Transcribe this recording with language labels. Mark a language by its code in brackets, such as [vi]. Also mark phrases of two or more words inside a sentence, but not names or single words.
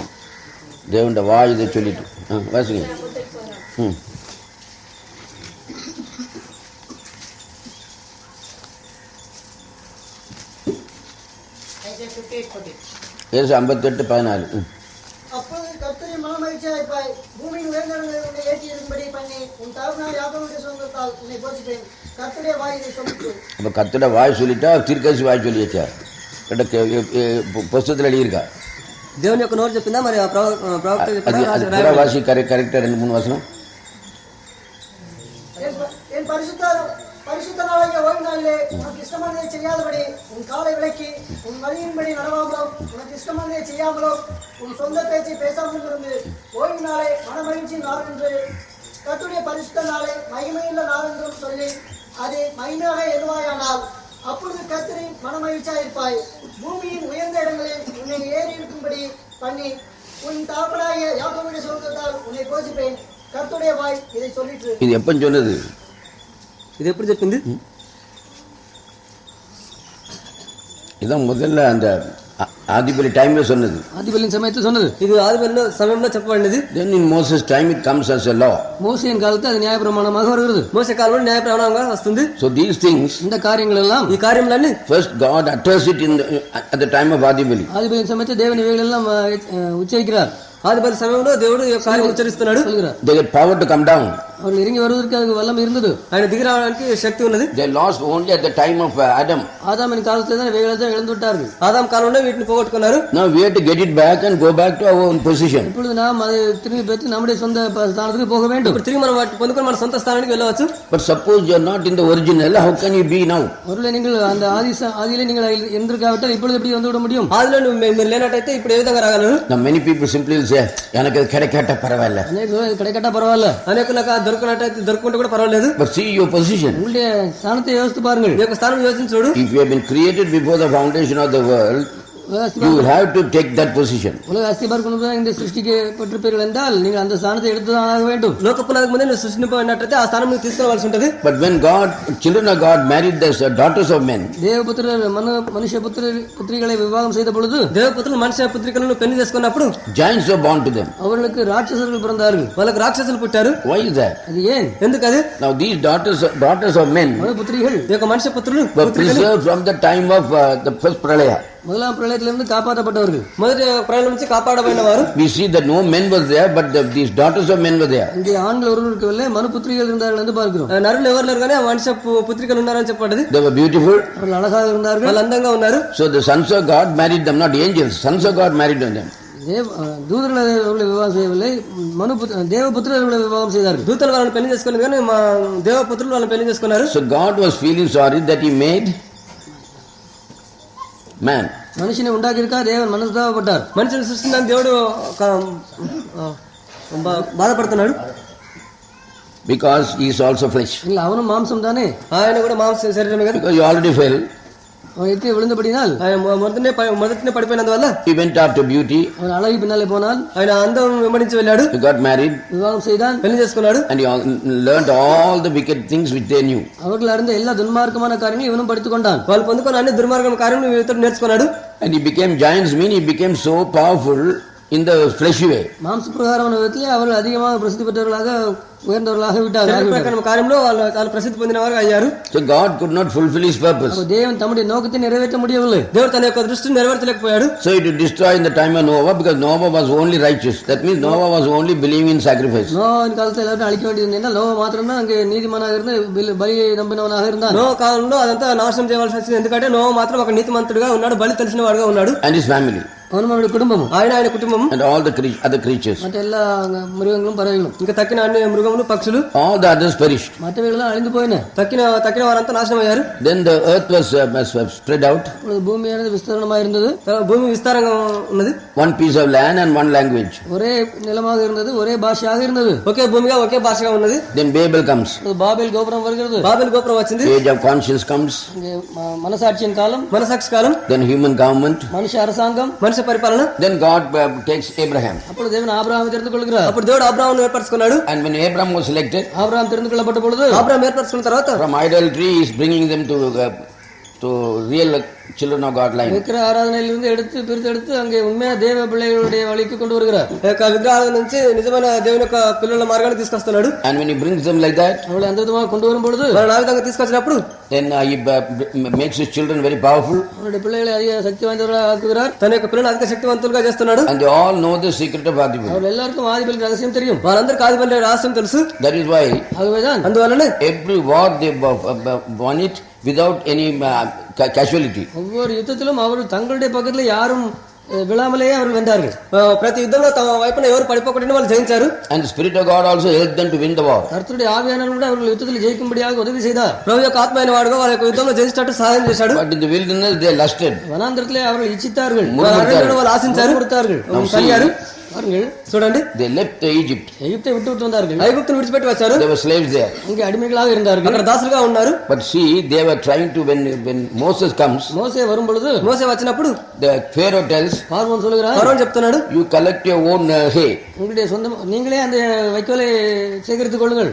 [ta] தேவனுடைய வாய் இதை சொல்லிட்டு வாசிங்க. Yes, 58:14. அப்பொழுது கர்த்தரின் மனமகிழ்ச்சியாயிருப்பாய், பூமியின் உயர்ந்தவர்களை உன்னை ஏற்றி இருக்கும்படி பண்ணி உன் தகப்பனார் யாக்கோபுடைய சொந்தத்தால் உன்னை போதிப்பேன். கர்த்தருடைய வாய் இதை சொல்லிட்டு. அப்ப கர்த்தருடைய வாய் சொல்லிட்டா தீர்க்கதரிசி வாய் சொல்லியாச்சா? புஸ்தகத்தில் எழுதியிருக்கா? [te] దేవుని యొక్క నోరు చెప్పిందా మరి ప్రవక్త చెప్పినా? వాసి కరెక్ట్ 2-3 వచనం. [ta] என் பரிசுத்த நாளாகிய ஓய்வு நாளிலே உனக்கு இஷ்டமானதை செய்யாதபடி உன் காலை விலக்கி உன் வழியின்படி நடவாமலும் உனக்கு இஷ்டமானதை செய்யாமலும் உன் சொந்த பேச்சை பேசாமல் இருந்து ஓய்வு நாளை மனமகிழ்ச்சி நாள் என்று கர்த்தருடைய பரிசுத்த நாளை மகிமையுள்ள நாள் என்றும் சொல்லி அதை மகிமையாக எண்ணுவாயானால் அப்பொழுது கர்த்தரின் மனமகிழ்ச்சியாயிருப்பாய். பூமியின் உயர்ந்த இடங்களில் உன்னை ஏறி இருக்கும்படி பண்ணி உன் தாப்பனாகிய யாக்கோபுடைய சொந்தத்தால் உன்னை போஷிப்பேன். கர்த்தருடைய வாய் இதை சொல்லிட்டு. இது எப்ப சொன்னது? இது எப்படி చెప్పింది? இதான் முதல்ல அந்த [te] ఆదిబలి టైంలో [ta] சொன்னது. ஆதிபலின் சமயத்தில் சொன்னது. இது ஆதிபலின் [te] సమయంలో చెప్పబడినది. [en] Then in Moses time it comes as a law. [ta] மோசேயின் காலத்தில் அது நியாயப்பிரமாணமாக வருகிறது. [te] మోసే కాలంలో న్యాయప్రమాణంగా వస్తుంది. [en] So these things, [ta] இந்த காரியங்கள் எல்லாம், [te] ఈ కార్యములన్నీ [en] first God utters it at the time of ఆదిబలి. [ta] ஆதிபலின் சமயத்தில் தேவன் இவைகள் எல்லாம் உச்சரிக்கிறார். [te] ఆదిబలి సమయంలో దేవుడు ఈ కార్యం ఉచ్చరిస్తున్నాడు. [en] They get power to come down. [ta] அவர்கள் இறங்கி வருவதற்கு அதுக்கு வல்லமை இருந்தது. [te] ఆయన దిగి రావడానికి శక్తి ఉన్నది. [en] They lost only at the time of Adam. [ta] ஆதாமின் காலத்தில் தான் இவைகளை தான் இழந்து விட்டார்கள். [te] ఆదాం కాలంలో వీటిని పోగొట్టుకున్నారు. [en] Now we have to get it back and go back to our own position. [ta] இப்பொழுது நாம் அதை திரும்பி பெற்று நம்முடைய சொந்த ஸ்தானத்துக்கு போக வேண்டும். [te] ఇప్పుడు తిరిగి మనం వాటిని పొందుకొని మన సొంత స్థానానికి వెళ్ళవచ్చు. [en] But suppose you are not in the original, how can you be now? [ta] ஒருவேளை நீங்கள் அந்த ஆதியிலே நீங்கள் இருந்திருக்காவிட்டால் இப்பொழுது எப்படி வந்து விட முடியும்? [te] ఆదిలో మీరు లేనట్టయితే ఇప్పుడు ఏ విధంగా రాగలరు? [en] Now many people simply will say, [ta] எனக்கு கிடைக்காட்ட பரவாயில்ல. கிடைக்கட்டா பரவாயில்ல. [te] అనేకులకు దొరకనట్టయితే దొరుకుంటే కూడా పర్వాలేదు. [en] But see your position. [ta] உங்களுடைய ஸ்தானத்தை யோசித்து பாருங்கள். [te] మీ యొక్క స్థానం యోచించి చూడు. [en] If you have been created before the foundation of the world, you will have to take that position. [ta] உலக அஸ்திபாரத்திற்கு இந்த சிருஷ்டிக்கப்பட்டிருப்பீர்கள் என்றால் நீங்கள் அந்த ஸ்தானத்தை எடுத்துதான் ஆக வேண்டும். [te] లోకపునాదికి ముందే నువ్వు సృష్టింపబడినట్లయితే ఆ స్థానం నువ్వు తీసుకోవాల్సి ఉంటుంది. [en] But when children of God married the daughters of men, [ta] தேவபுத்திரர் மனுஷ புத்திரிகளை விவாகம் செய்த பொழுது, [te] దేవపుత్రులు మనుష్య పుత్రికలను పెళ్లి చేసుకున్నప్పుడు [en] giants were born to them. [ta] அவர்களுக்கு ராட்சசர்கள் பிறந்தார்கள். [te] వాళ్ళకి రాక్షసులు పుట్టారు. [en] Why is that? [ta] அது ஏன்? [te] ఎందుకది? [en] Now these daughters of men [ta] புத்திரிகள் [te] ఈ యొక్క మనుష్య పుత్రులు [en] were preserved from the time of the first pralaya. [ta] முதலாம் பிரளயத்திலிருந்து காப்பாற்றப்பட்டவர்கள். [te] మొదటి ప్రళయం నుంచి కాపాడబడిన వారు. [en] We see that no men was there, but these daughters of men were there. [ta] இங்கே ஆண்கள் ஒருவர் இருக்கவில்லை, மனு புத்திரிகள் இருந்தார்கள் என்று பார்க்கிறோம். [te] నరులు ఎవరు లేరు కానీ మనుష్య పుత్రికలు ఉన్నారని చెప్పబడింది. [en] They were beautiful. [ta] அவர்கள் அழகாக இருந்தார்கள், [te] వాళ్ళు అందంగా ఉన్నారు. [en] So the sons of God married them, not angels. Sons of God married them. [ta] தூதர்களை விவாகம் செய்யவில்லை, தேவபுத்திரர்களை விவாகம் செய்தார்கள். [te] దూతలు వాళ్ళని పెళ్లి చేసుకోలేదు కానీ దేవపుత్రులు వాళ్ళని పెళ్లి చేసుకున్నారు. [en] So God was feeling sorry that he made man. [ta] மனுஷனை உண்டாக்கி இருக்கா, தேவன் மனஸ்தாபப்பட்டார். [te] మనిషిని సృష్టించిన దేవుడు బాధపడుతున్నాడు. [en] Because he is also flesh. [ta] இல்ல அவனும் மாம்சம் தானே. [te] ఆయన కూడా మాంస శరీరమే కదా. [en] Because you already fell. [ta] அவன் எட்டி விழுந்தபடினால், [te] ఆయన మొదటినే పడిపోయినందువల్ల, [en] he went after beauty. [ta] அவன் அழகி பின்னாலே போனால், [te] ఆయన అందం వెంబడించి వెళ్ళాడు. [en] He got married. [ta] விவாகம் செய்தான், [te] పెళ్లి చేసుకున్నాడు. [en] And he learned all the wicked things which they knew. [ta] அவர்கள் அறிந்த எல்லா துன்மார்க்கமான காரியங்களும் இவனும் படித்துக் கொண்டான். [te] వాళ్ళు పొందుకున్న అన్ని దుర్మార్గం కార్యం ఇతడు నేర్చుకున్నాడు. [en] And he became giants, mean he became so powerful in the fleshy way. [ta] மாம்ச பிரகாரமான விதத்திலே அவர்கள் அதிகமாக பிரசித்தி பெற்றவர்களாக உயர்ந்தவர்களாக விட்டார்கள். [te] కార్యంలో వాళ్ళు చాలా ప్రసిద్ధి పొందిన వారు అయ్యారు. [en] So God could not fulfill his purpose. [ta] தேவன் தம்முடைய நோக்கத்தை நிறைவேற்ற முடியவில்லை. [te] దేవుడు తన యొక్క దృష్టిని నెరవేర్చలేకపోయాడు. [en] So he did destroy in the time of Noah, because Noah was only righteous. That means Noah was only believing in sacrifice. [ta] நோவின் காலத்தில் எல்லாரும் அழிக்க வேண்டியது. நோவா மாத்திரம் தான் அங்கே நீதிமானாக இருந்து பலியை நம்பினவனாக இருந்தான். [te] నోవా కాలంలో అదంతా నాశనం చేయవలసి వచ్చింది. ఎందుకంటే నోవా మాత్రం ఒక నీతిమంతుడిగా ఉన్నాడు, బలి తెలిసిన వాడుగా ఉన్నాడు. [en] And his family. [ta] அவனும் அவருடைய குடும்பமும், [te] ఆయన కుటుంబం, [en] and all the other creatures, [ta] மற்ற எல்லா மிருகங்களும் பறவைகளும், [te] ఇంకా తక్కిన అన్ని మృగములు పక్షులు, [en] all the others perished. [ta] மற்றவைகள் அழிந்து போயின. [te] తక్కిన వారంతా నాశనం అయ్యారు. [en] Then the earth was spread out. [ta] பூமியானது விஸ்தரணமாக இருந்தது. [te] భూమి విస్తారంగా ఉన్నది. [en] One piece of land and one language. [ta] ஒரே நிலமாக இருந்தது, ஒரே பாஷையாக இருந்தது. [te] ఒకే భూమిగా ఒకే భాషగా ఉన్నది. [en] Then Babel comes. [ta] பாபேல் கோபுரம் வருகிறது. [te] బాబెల్ గోపురం వచ్చింది. [en] Age of conscience comes. [ta] மனசாட்சியின் காலம், [te] మనసాక్షి కాలం. [en] Then human government. [ta] மனுஷ அரசாங்கம், [te] మనిషి పరిపాలన. [en] Then God takes Abraham. [ta] அப்பொழுது தேவன் ஆபிரகாமை தெரிந்து கொள்கிறார். [te] అప్పుడు దేవుడు అబ్రాహామును ఏర్పరచుకున్నాడు. [en] And when Abraham was selected, [ta] ஆபிரகாம் தெரிந்து கொள்ளப்பட்ட பொழுது, [te] అబ్రాహాము ఏర్పరచుకున్న తర్వాత [en] from idolatry he is bringing them to real children of God line. [ta] விக்கிர ஆராதனையிலிருந்து பிரித்து அங்கே உண்மையான தேவ பிள்ளைகளுடைய வழிக்கு கொண்டு வருகிறார். [te] విగ్రహాల నుంచి నిజమైన దేవుని యొక్క పిల్లల మార్గాన్ని తీసుకొస్తున్నాడు. [en] And when he brings them like that, [ta] அவளை அந்த விதமாக கொண்டு வரும் பொழுது, [te] వాళ్ళని ఆ విధంగా తీసుకొచ్చినప్పుడు, [en] then he makes his children very powerful. [ta] அவருடைய பிள்ளைகளை அதிக சக்தி வாய்ந்தவர்களாக ஆக்குகிறார். [te] తన యొక్క పిల్లలు అధిక శక్తివంతులుగా చేస్తున్నాడు. [en] And they all know the secret of Adibali. [ta] அவர்கள் எல்லாருக்கும் ஆதிபலி ரகசியம் தெரியும். [te] వాళ్ళందరికీ ఆదిబలి రహస్యం తెలుసు. [en] That is why [ta] ஆகவேதான் [te] అందువల్లనే [en] every war they won it without any casualty. [ta] ஒவ்வொரு யுத்தத்திலும் அவர்கள் தங்களுடைய பக்கத்துல யாரும் விழாமலேயே அவர்கள் வென்றார்கள். [te] ప్రతి యుద్ధంలో తమ వైపున ఎవరు పడిపోకుండా వాళ్ళు జయించారు. [en] And the Spirit of God also helped them to win the war. [ta] கர்த்தருடைய ஆவியானவர் கூட அவர்கள் யுத்தத்தில் ஜெயிக்கும்படியாக உதவி செய்தார். [te] ప్రభు యొక్క ఆత్మ అయిన వాడుగా వాళ్ళ యొక్క యుద్ధంలో జయించేటట్టు సహాయం చేశాడు. [en] But in the wilderness they lusted. [ta] வனாந்தரத்திலே அவர்கள் இச்சித்தார்கள், [te] వాళ్ళు ఆశించారు, [ta] கொடுத்தார்கள். [te] కలిగారు. చూడండి, [en] they left Egypt. [ta] எகிப்தை விட்டு வந்தார்கள், [te] ఐగుప్తును విడిచిపెట్టి వచ్చారు. [en] They were slaves there. [ta] இங்கே அடிமைகளாக இருந்தார்கள், [te] అక్కడ దాసులుగా ఉన్నారు. [en] But see, they were trying to when Moses comes, [ta] மோசே வரும் பொழுது, [te] మోసే వచ్చినప్పుడు [en] the Pharaoh tells, [ta] பார்வோன் சொல்கிறார், [te] ఫరోన్ చెప్తున్నాడు, [en] you collect your own hay. [ta] உங்களுடைய சொந்த நீங்களே அந்த வைக்கோலை சேகரித்துக் கொள்ளுங்கள்,